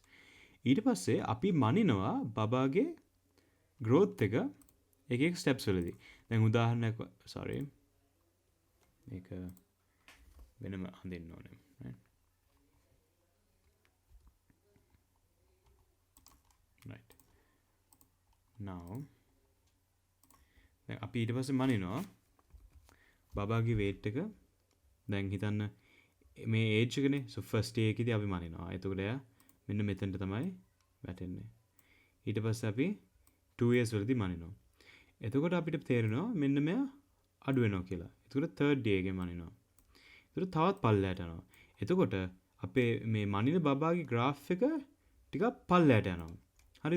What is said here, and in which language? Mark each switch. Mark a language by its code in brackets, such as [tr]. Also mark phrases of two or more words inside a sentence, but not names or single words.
[si] ඊට පස්සේ අපි මනිනවා බබාගේ growth එක එක steps වලදී. දැන් උදාහරණයක් sorry මේක වෙනම හඳින්න ඕනේ, right? Right. Now දැන් අපි ඊට පස්සේ මනිනවා බබාගේ weight එක. දැන් හිතන්න මේ age එකනේ. [en] so first day [si] එකේදී අපි මනිනවා. එතකොට එයා මෙන්න මෙතනට තමයි වැටෙන්නේ. ඊට පස්සේ අපි 2 years වලදී මනිනවා. එතකොට අපිට තේරෙනවා මෙන්න මෙයා අඩු වෙනවා කියලා. එතකොට [en] third day [si] එකේ මනිනවා. එතකොට තවත් පල්ලයට යනවා. එතකොට අපේ මේ මනින බබාගේ graph එක ටිකක් පල්ලයට යනවා. හරිද?